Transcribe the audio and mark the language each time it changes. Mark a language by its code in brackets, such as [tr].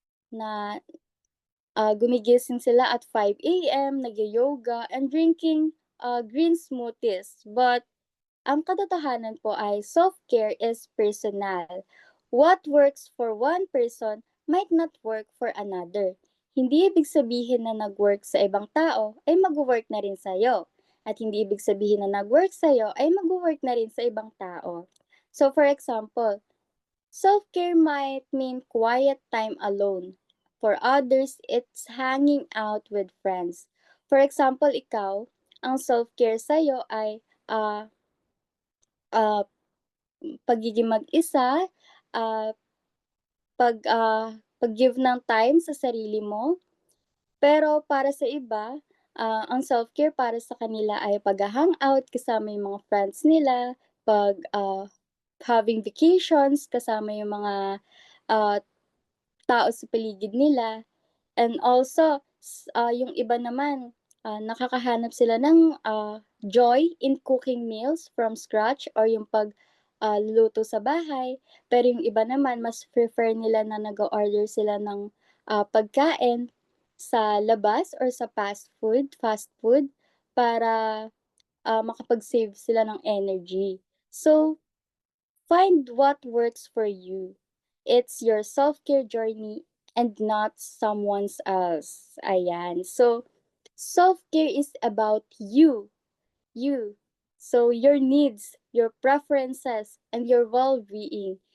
[tl] Na gumigising sila at 5 a.m., nag-yoga, [en] and drinking green smoothies. But [tl] ang katotohanan po ay [en] self-care is personal. What works for one person might not work for another. [tl] Hindi ibig sabihin na nag-work sa ibang tao ay mag-work na rin sa'yo. At hindi ibig sabihin na nag-work sa'yo ay mag-work na rin sa ibang tao. [en] So for example, self-care might mean quiet time alone. For others, it's hanging out with friends. [tl] For example, ikaw, ang self-care sa'yo ay ah, pagiging mag-isa, ah, pag-give ng time sa sarili mo. Pero para sa iba, ang self-care para sa kanila ay pagha-hangout kasama yung mga friends nila, having vacations kasama yung mga, ah, tao sa paligid nila. And also, yung iba naman, nakakahanap sila ng [en] joy in cooking meals from scratch [tl] or yung luluto sa bahay. Pero yung iba naman mas prefer nila na nag-o-order sila ng pagkain sa labas or sa fast food para makapag-save sila ng energy. [en] So, find what works for you. It's your self-care journey and not someone's else. Ayan. So, self-care is about you. You. So, your needs, your preferences, and your well-being.